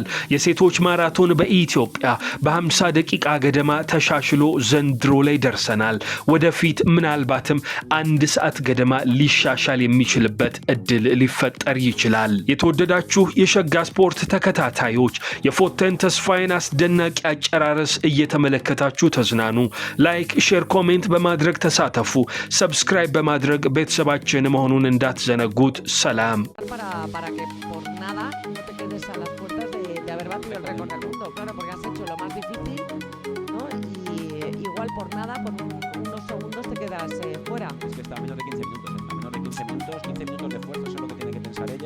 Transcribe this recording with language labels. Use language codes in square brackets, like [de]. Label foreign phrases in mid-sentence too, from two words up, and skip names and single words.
[am] የሴቶች ማራቶን በኢትዮጵያ በ50 ደቂቃ ገደማ ተሻሽሎ ዘንድሮ ላይ ደርሰናል። ወደፊት ምናልባትም 1 ሰዓት ገደማ ሊሻሻል የሚችልበት እድል ሊፈጠር ይችላል። የተወደዳችሁ የሸጋ ስፖርት ተከታታዮች የፎቴን ተስፋዬን አስደናቂ አጨራረስ እየተመለከታችሁ ተዝናኑ። ላይክ፣ ሼር፣ ኮሜንት በማድረግ ተሳተፉ። ሰብስክራይብ በማድረግ ቤተሰባችን መሆኑን እንዳትዘነጉት። ሰላም። [es] para que por nada no te quedes a las puertas de haber batido el récord del mundo, claro, porque has hecho lo más difícil, ¿no? Y igual por nada, con unos segundos te quedas fuera. Es que está a menos de 15 minutos, a menos de 15 minutos de esfuerzo, eso es lo que tiene que pensar ella.